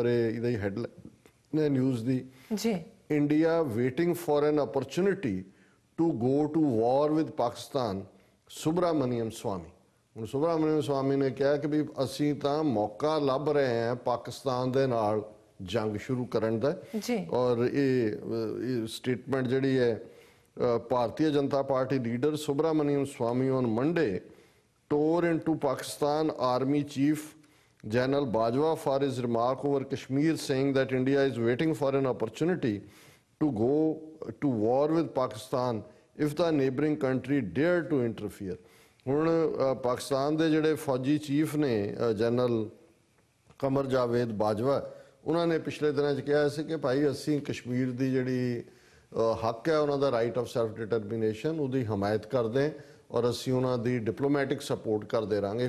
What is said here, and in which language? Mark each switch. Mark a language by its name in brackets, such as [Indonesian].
[Punjabi] ਔਰ ਇਹਦੀ headline news ਦੀ, [English] India waiting for an opportunity to go to war with Pakistan, Subramanian Swamy. [Punjabi] ਹੁਣ ਸੁਬਰਾਮਨੀਅਮ ਸਵਾਮੀ ਨੇ ਕਿਹਾ ਕਿ ਵੀ ਅਸੀਂ ਤਾਂ ਮੌਕਾ ਲੱਭ ਰਹੇ ਹਾਂ ਪਾਕਿਸਤਾਨ ਦੇ ਨਾਲ ਜੰਗ ਸ਼ੁਰੂ ਕਰਨ ਦਾ। ਔਰ ਇਹ ਸਟੇਟਮੈਂਟ ਜਿਹੜੀ ਹੈ [English] Bharatiya Janata Party leader Subramanian Swamy on Monday tore into Pakistan Army Chief General Bajwa for his remark over Kashmir, saying that India is waiting for an opportunity to go to war with Pakistan if the neighboring country dare to interfere. [Punjabi] ਹੁਣ ਪਾਕਿਸਤਾਨ ਦੇ ਜਿਹੜੇ ਫੌਜੀ chief ਨੇ general ਕਮਰ ਜਾਵੇਦ ਬਾਜਵਾ, ਉਹਨਾਂ ਨੇ ਪਿਛਲੇ ਦਿਨਾਂ 'ਚ ਕਿਹਾ ਸੀ ਕਿ ਭਾਈ ਅਸੀਂ ਕਸ਼ਮੀਰ ਦੀ ਜਿਹੜੀ ਹੱਕ ਹੈ ਉਹਨਾਂ ਦਾ ਰਾਈਟ ਆਫ ਸੈਲਫ ਡਿਟਰਮੀਨੇਸ਼ਨ, ਉਹਦੀ ਹਮਾਇਤ ਕਰਦੇ ਹਾਂ ਔਰ ਅਸੀਂ ਉਹਨਾਂ ਦੀ ਡਿਪਲੋਮੈਟਿਕ ਸਪੋਰਟ ਕਰਦੇ ਰਹਾਂਗੇ।